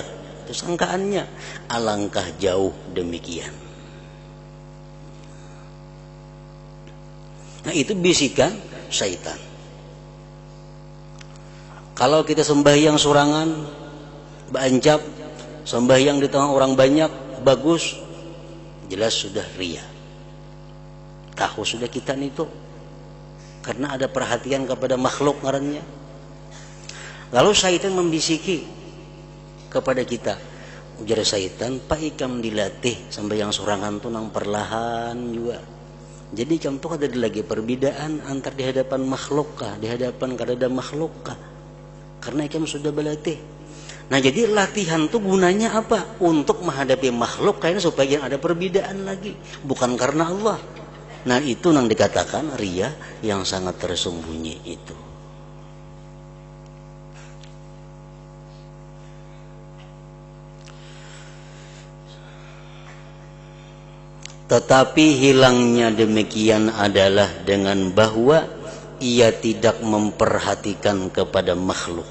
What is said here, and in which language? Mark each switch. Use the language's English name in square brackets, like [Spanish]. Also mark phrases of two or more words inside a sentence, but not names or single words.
[Indonesian] Itu sangkaannya, alangkah jauh demikian. Nah itu bisikan syaitan. Kalau kita sembahyang sorangan, beancap, sembahyang di tengah orang banyak, bagus, jelas sudah ria. Tahu sudah kita itu, karena ada perhatian kepada makhluk ngarannya. Lalu syaitan membisiki kepada kita, ujar syaitan, Pak ikam dilatih sembahyang sorangan tuh nang perlahan juga. Jadi ikam tuh ada lagi perbedaan antar di hadapan makhluk kah, di hadapan kadada makhluk kah? Karena ikam sudah berlatih. Nah jadi latihan tuh gunanya apa? Untuk menghadapi makhluk kayaknya supaya ada perbedaan lagi, bukan karena Allah. Nah itu yang dikatakan ria yang sangat tersembunyi itu. Tetapi hilangnya demikian adalah dengan bahwa ia tidak memperhatikan kepada makhluk.